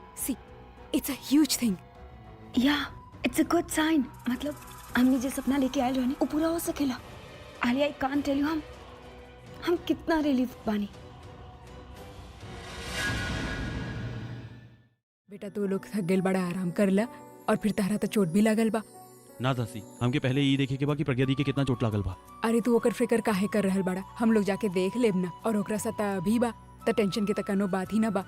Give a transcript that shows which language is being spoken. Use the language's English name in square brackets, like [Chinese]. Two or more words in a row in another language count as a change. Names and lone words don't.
[English] See, it's a huge thing. Ya it's a good sign. [Bhojpuri] मतलब हमने जो सपना लेके आए रहनी वो पूरा हो सकेला। आलिया, [English] I can't tell you [Bhojpuri] हम कितना रिलीफ बानी। बेटा तू लोग थक गइल, बड़ा आराम कर ला, और फिर तारा तो चोट भी लागल बा। ना दासी, हमके पहले ये देखे के बा कि प्रज्ञा दी के कितना चोट लागल बा। अरे तू ओकर फिक्र काहे कर रहल बड़ा? हम लोग जाके देख लेब ना, और ओकरा सता अभी बा त टेंशन के तकनो बात ही ना बा।